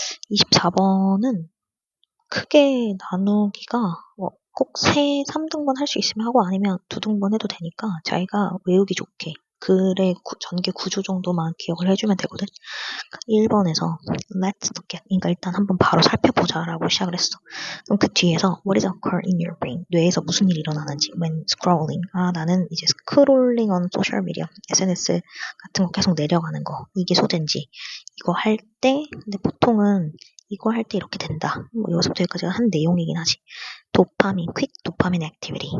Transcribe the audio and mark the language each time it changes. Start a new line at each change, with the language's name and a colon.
Korean: 24번은 크게 나누기가 꼭 3등분 할 수 있으면 하고 아니면 2등분 해도 되니까 자기가 외우기 좋게 글의 전개 구조 정도만 기억을 해주면 되거든. 1번에서
English: let's look at,
Korean: 그러니까 일단 한번 바로 살펴보자 라고 시작을 했어. 그럼 그 뒤에서
English: what is occur in your brain?
Korean: 뇌에서 무슨 일이 일어나는지
English: when scrolling,
Korean: 나는 이제
English: scrolling on social media,
Korean: SNS 같은 거 계속 내려가는 거, 이게 소재인지 이거 할 때, 근데 보통은 이거 할 때 이렇게 된다. 여기서부터 여기까지가 한 내용이긴 하지. 도파민, quick 도파민 액티비티.